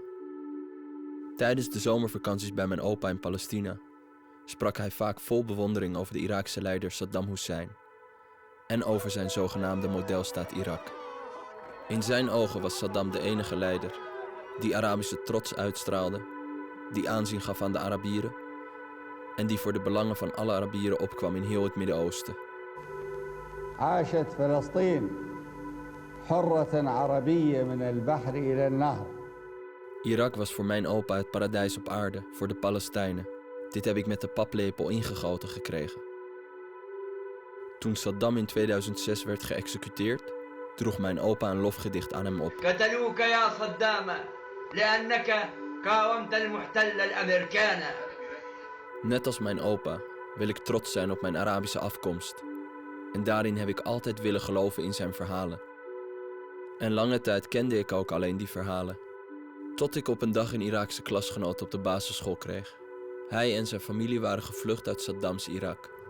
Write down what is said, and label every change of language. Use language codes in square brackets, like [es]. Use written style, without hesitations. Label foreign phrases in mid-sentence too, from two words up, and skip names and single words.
[nl] Tijdens de zomervakanties bij mijn opa in Palestina sprak hij vaak vol bewondering over de Iraakse leider Saddam Hussein en over zijn zogenaamde modelstaat Irak. In zijn ogen was Saddam de enige leider die Arabische trots uitstraalde, die aanzien gaf aan de Arabieren en die voor de belangen van alle Arabieren opkwam in heel het Midden-Oosten. [ar] عاشت فلسطين حرة عربية من البحر إلى النهر. [nl] Irak was voor mijn opa het paradijs op aarde voor de Palestijnen. Dit heb ik met de paplepel ingegoten gekregen. Toen Saddam in 2006 werd geëxecuteerd, droeg mijn opa een lofgedicht aan hem op. [ar] قتلوك يا صدام لأنك قاومت المحتل الأمريكان. [nl] Net als mijn opa wil ik trots zijn op mijn Arabische afkomst. En daarin heb ik altijd willen geloven in zijn verhalen. En lange tijd kende ik ook alleen die verhalen. Tot ik op een dag een Iraakse klasgenoot op de basisschool kreeg. Hij en zijn familie waren gevlucht uit Saddams Irak.